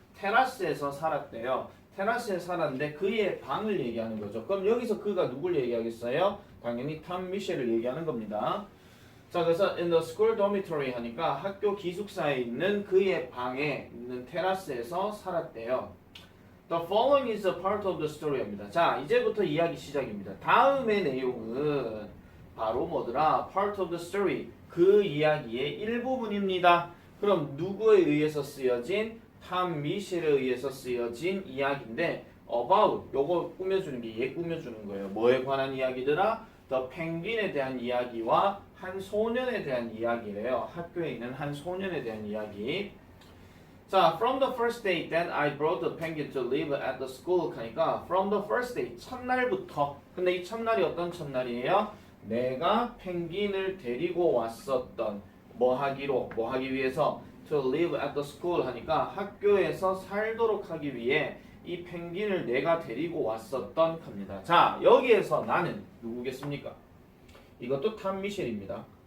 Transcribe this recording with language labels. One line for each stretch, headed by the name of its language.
Korean: 테라스에서 살았대요. 테라스에 살았는데 그의 방을 얘기하는 거죠. 그럼 여기서 그가 누굴 얘기하겠어요? 당연히 탐 미셸을 얘기하는 겁니다. 자, 그래서
English: in the school dormitory
Korean: 하니까 학교 기숙사에 있는 그의 방에 있는 테라스에서 살았대요.
English: The following is a part of the story입니다.
Korean: 자, 이제부터 이야기 시작입니다. 다음의 내용은 바로 뭐더라?
English: Part of the story.
Korean: 그 이야기의 일부분입니다. 그럼 누구에 의해서 쓰여진? 탐 미셸에 의해서 쓰여진 이야기인데 about 요거 꾸며주는 게 얘 꾸며주는 거예요. 뭐에 관한 이야기더라? The 펭귄에 대한 이야기와 한 소년에 대한 이야기래요. 학교에 있는 한 소년에 대한 이야기. 자,
English: from the first day that I brought the penguin to live at the school
Korean: 하니까
English: from the first day
Korean: 첫날부터. 근데 이 첫날이 어떤 첫날이에요? 내가 펭귄을 데리고 왔었던 뭐 하기 위해서
English: to live at the school
Korean: 하니까 학교에서 살도록 하기 위해 이 펭귄을 내가 데리고 왔었던 겁니다. 자, 여기에서 나는 누구겠습니까? 이것도 탐 미셸입니다.